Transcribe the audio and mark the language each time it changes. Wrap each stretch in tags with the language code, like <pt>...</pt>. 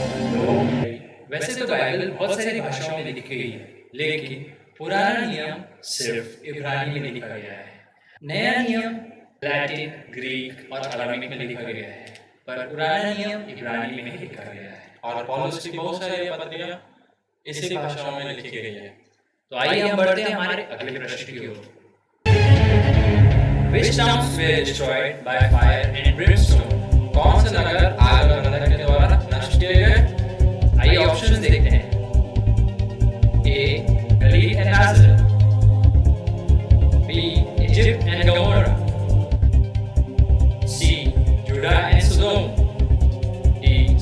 <hi>तो वैसे तो बाइबल बहुत सारी भाषाओं में लिखी गई है, लेकिन पुराना नियम सिर्फ इब्रानी में लिखा गया है। नया नियम लैटिन, ग्रीक और अरामिक में लिखा गया है, पर पुराना नियम इब्रानी में लिखा गया है। और पौलुस की बहुत सारी पत्रियां इसी भाषाओं में लिखी गई है। तो आइए हम बढ़ते हैं हमारे अगले प्रश्न की ओर।</hi> <en>Which towns were destroyed by fire and brimstone?</en> <hi>कौन से नगर आग और गंधक के द्वारा नष्ट किए गए? आइए ऑप्शंस देखते हैं।</hi> <en>A. Galilee and Nazareth. B. Egypt and Gomorrah. C. Judah and Sodom. D.</en>